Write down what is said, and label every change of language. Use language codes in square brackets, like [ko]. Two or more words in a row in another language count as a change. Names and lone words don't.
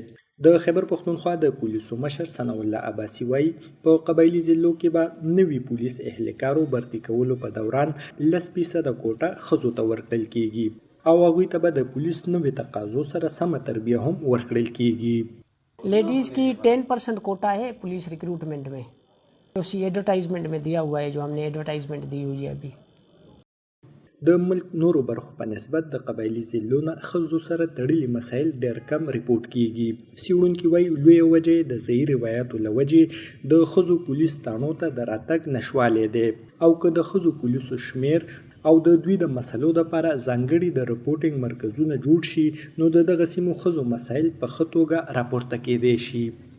[ps] د خیبر پښتونخوا د پولیسو مشر ثناء الله عباسي وایي په قبایلي ضلعو کې به نوي پولیس اهلکارو برتي کولو په دوران 10% کوټه ښځو ته ورکړل کیږي او هغوی ته به د پولیس نوې تقاضو سره سمه تربیه هم ورکړل کیږي. [ur] لیڈیز کی 10% کوٹہ ہے [en] police recruitment [ur] میں، اسی ایڈورٹائزمنٹ میں دیا ہوا ہے جو ہم نے ایڈورٹائزمنٹ دی ہوئی ہے ابھی. [ps] د ملک نورو برخو په نسبت د قبایلي ضلعو نه ښځو سره تړلي مسایل ډېر کم ریپورټ کیږي. څېړونکي وایي لویه وجه د ځایي روایاتو له وجې د ښځو پولیس تاڼو ته د راتګ نشوالی دی، او که د ښځو پولیسو شمیر او د دوی د مسلو لپاره ځانګړي د رپورټینګ مرکزونه جوړ شي نو د دغه سیمو ښځو مسایل په ښه توګه راپورته کیدی شي.